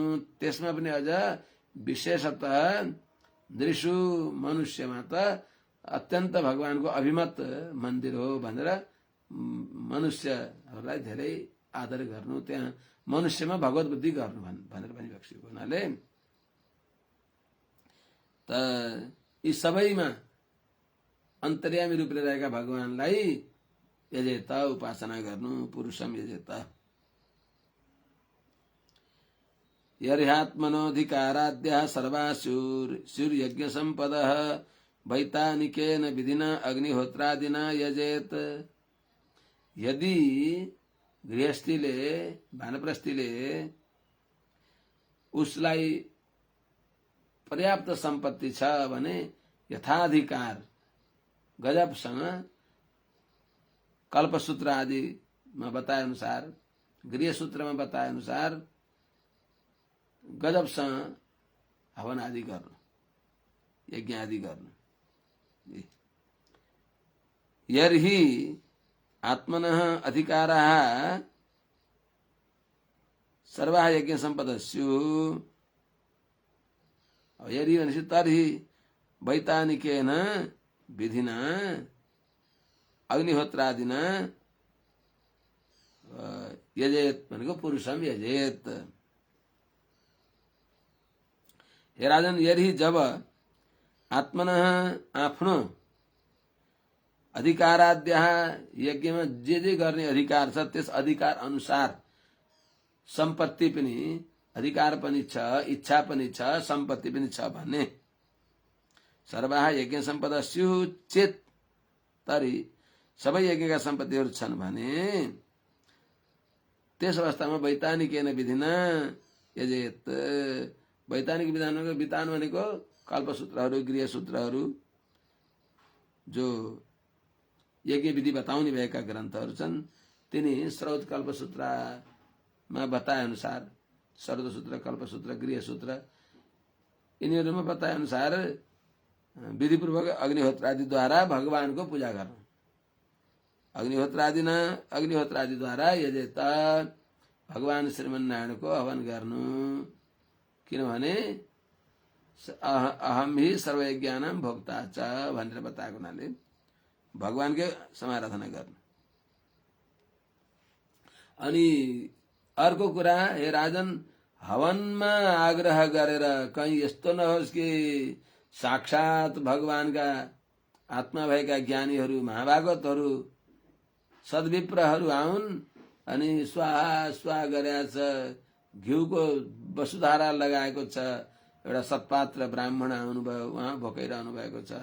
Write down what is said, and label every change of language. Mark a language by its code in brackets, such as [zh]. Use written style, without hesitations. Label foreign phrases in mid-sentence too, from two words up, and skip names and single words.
[ne] त्यसमा पनि अझ विशेषतः नृषु मनुष्यमा त अत्यन्त भगवानको अभिमत मन्दिर हो भनेर मनुष्यहरूलाई धेरै आदर गर्नु, त्यहाँ मनुष्यमा भगवत बुद्धि गर्नु भनेर भनिबक्सिएको हुनाले त यी सबैमा अन्तर्यामी रूपले रहेका भगवानलाई यजेत उपासना गर्नु। [sa] पुरुषम यजेत यर्ह्यात्मनोऽधिकाराद्यः सर्वासुर्यज्ञ सम्पदः वैतानिकेन विधिना अग्निहोत्रादिना यजेत। [ne] यदि गृहस्थीले वानप्रस्थीले उसलाई पर्याप्त सम्पत्ति छ भने यथाधिकार गजबसँग कल्पसूत्र आदिमा बताए अनुसार, गृहसूत्रमा बताए अनुसार गजबसँग हवन आदि गर्नु, यज्ञ आदि गर्नु। [sa] यर्हि आत्मनः अधिकाराः सर्वाः यज्ञ सम्पदस्युः, [ne] यदि भनेपछि [sa] तर्हि वैतानिकेन विधिना अग्निहोत्रादिना यजेत भनेको पुरुषम यजेत। [ne] हे राजन, यदि जब आत्मनः आफ्नो अधिकाराद्यः यज्ञमा जे गर्ने अधिकार छ त्यस अधिकार अनुसार सम्पत्ति पनि, अधिकार पनि छ, इच्छा पनि छ, सम्पत्ति पनि छ भने [sa] सर्वाः यज्ञ सम्पदा स्युः चेत, [ne] तरी सबै यज्ञका सम्पत्तिहरू छन् भने त्यस अवस्थामा [sa] वैतानिकेन विधिना यजेत। [ne] वैतानिक विधानको विधान भनेको कल्पसूत्रहरू, गृहसूत्रहरू, जो यज्ञ विधि बताउने भएका ग्रन्थहरू छन्, तिनी स्रोत कल्पसूत्रमा बताए अनुसार, स्रोतसूत्र, कल्पसूत्र, गृहसूत्र, यिनीहरूमा बताए अनुसार विधिपूर्वक अग्निहोत्रादिद्वारा भगवानको पूजा गर्नु। अग्निहोत्रादिद्वारा यजेत भगवान श्रीमन्नारायणको हवन गर्नु। किनभने [sa] अहम ही सर्वयज्ञानां भोक्ता च [ne] भनेर बताएको हुनाले भगवानकै समाराधना गर्नु। अनि अर्को कुरा, हे राजन, हवनमा आग्रह गरेर कहीं यस्तो नहोस् कि साक्षात भगवानका आत्मा भएका ज्ञानीहरू, महाभागवतहरू, सद्विप्रहरू आउन् अनि स्वाहा स्वाहा गरेको छ, घिउको वसुधारा लगाएको छ, एउटा सत्पात्र ब्राह्मण आउनुभयो, उहाँ भोकाइरहनु भएको छ।